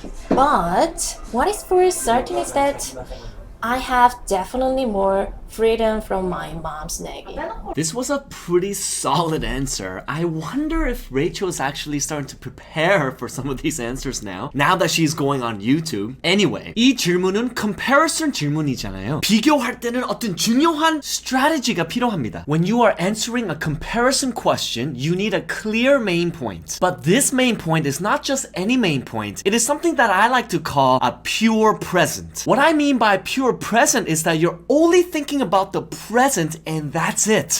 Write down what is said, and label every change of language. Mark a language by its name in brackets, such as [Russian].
[English] But what is for certain is that I have definitely more freedom from my mom's nagging. This was a pretty solid answer. I wonder if Rachel is actually starting to prepare for some of these answers now that she's going on YouTube. [Korean] Anyway, 이 질문은 comparison 질문이잖아요. 비교할 때는 어떤 중요한 strategy가 필요합니다. [English] When you are answering a comparison question, you need a clear main point. But this main point is not just any main point. It is something that I like to call a pure present. What I mean by pure present is that you're only thinking about the present and that's it.